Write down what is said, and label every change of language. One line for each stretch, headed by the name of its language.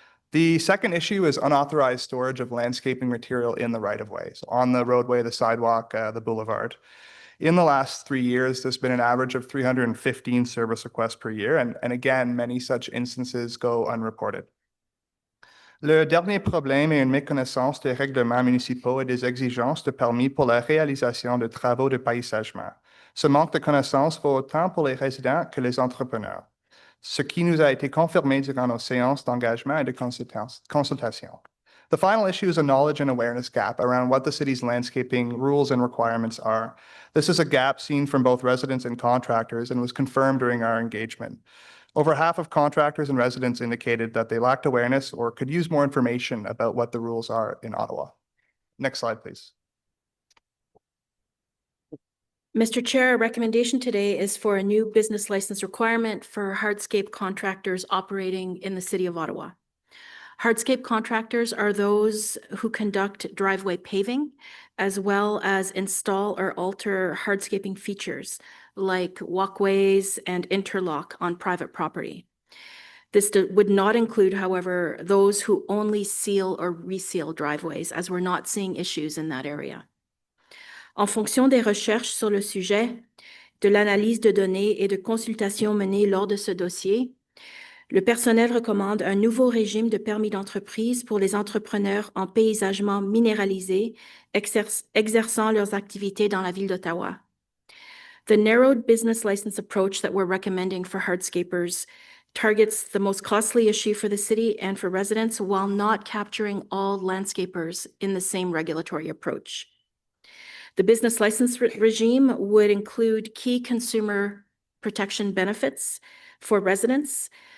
English: The second issue is unauthorized storage of landscaping material in the right-of-way, so on the roadway, the sidewalk, the boulevard. In the last 3 years, there's been an average of 315 service requests per year, and again, many such instances go unreported.
French: Le dernier problème est une méconnaissance des règlements municipaux et des exigences de permis pour la réalisation de travaux de paysagement. Ce manque de connaissances vaut autant pour les résidents que les entrepreneurs, ce qui nous a été confirmé durant nos séances d'engagement et de consultation.
English: The final issue is a knowledge and awareness gap around what the city's landscaping rules and requirements are. This is a gap seen from both residents and contractors and was confirmed during our engagement. Over half of contractors and residents indicated that they lacked awareness or could use more information about what the rules are in Ottawa. Next slide, please. Mr. Chair, our recommendation today is for a new business license requirement for hardscape contractors operating in the City of Ottawa. Hardscape contractors are those who conduct driveway paving, as well as install or alter hardscaping features like walkways and interlock on private property. This would not include, however, those who only seal or reseal driveways, as we're not seeing issues in that area.
French: En fonction des recherches sur le sujet, de l'analyse de données et de consultations menées lors de ce dossier, Le personnel recommande un nouveau régime de permis d'entreprise pour les entrepreneurs en paysagement minéralisé exerçant leurs activités dans la ville d'Ottawa.
English: The narrowed business license approach that we're recommending for hardscapers targets the most costly issue for the city and for residents while not capturing all landscapers in the same regulatory approach. The business license regime would include key consumer protection benefits for residents.